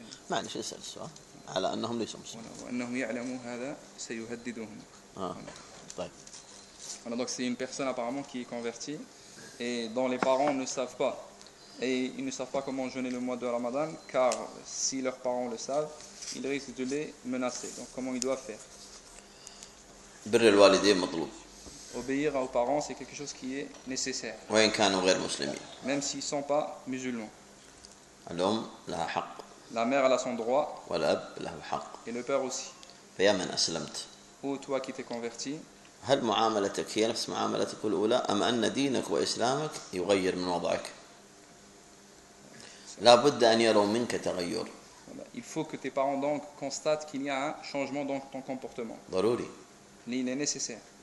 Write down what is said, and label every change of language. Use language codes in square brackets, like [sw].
[ar] معلش أسأل السؤال على أنهم ليسوا مسلمين. وأنهم يعلموا هذا سيهددهم. طيب. [fr] Voilà, donc c'est une personne apparemment qui est convertie et dont les parents ne savent pas et ils ne savent pas comment jeûner le mois de Ramadan car si leurs parents le savent. Il risque de les menacer. Donc, comment il doit faire? [ar] بر الوالدين مطلوب. [fr] Obéir aux parents, c'est quelque chose qui est nécessaire. [ar] وين كانوا غير مسلمين. [fr] Même s'ils sont pas musulmans. [ar] الأم لها حق. [fr] La mère elle a son droit. [ar] والأب له حق. [fr] Et le père aussi. [ar] فيا من أسلمت. [fr] Ou toi qui t'es converti. [ar] هل معاملتك هي نفس معاملتك الأولى أم أن دينك وإسلامك يغير من وضعك؟ لا بد أن يروا منك تغير. [fr] Il faut que tes parents donc constatent qu'il y a un changement dans ton comportement. Il est nécessaire.